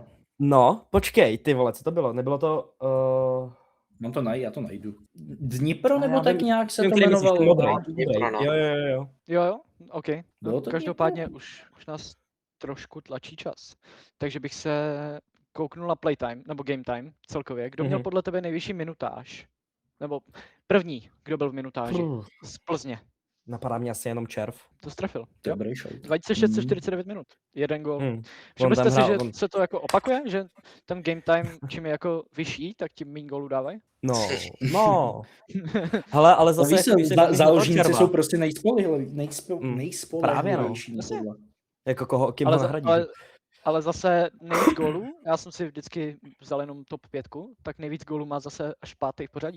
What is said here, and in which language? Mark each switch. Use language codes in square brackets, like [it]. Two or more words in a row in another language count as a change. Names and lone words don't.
[cs] No, počkej, ty vole, co to bylo? Nebylo to... Mám to najít, já to najdu. Dnipro A nebo já tak vím, nějak se vím, to který myslíš, ten jmenovalo. modrý, Dnipro, no. Jo. Jo, OK. Bylo No, to každopádně už nás trošku tlačí čas. Takže bych se kouknul na playtime, nebo [en] game time [cs] celkově. Kdo měl Mhm. podle tebe nejvyšší minutáž? Nebo první, kdo byl v minutáži? Z Plzně. Napadá mě asi jenom Červ. To strefil. To je Jo? dobrý show. 2649 minut. Jeden gól. On Všimli tam jste si, hrál, že se to jako opakuje? Že ten [en] game time, [cs] čím je jako vyšší, tak tím méně gólů dávají? No. Hele, ale zase... Víš, jako, když se bavíme o záložníci Červa, jsou prostě nejspolehlivější. Právě, no. tohle. Jako koho, kým Ale, ho za, nahradí. ale zase nejvíc gólů, já jsem si vždycky vzal jenom top 5, tak nejvíc gólů má zase až pátý v pořadí.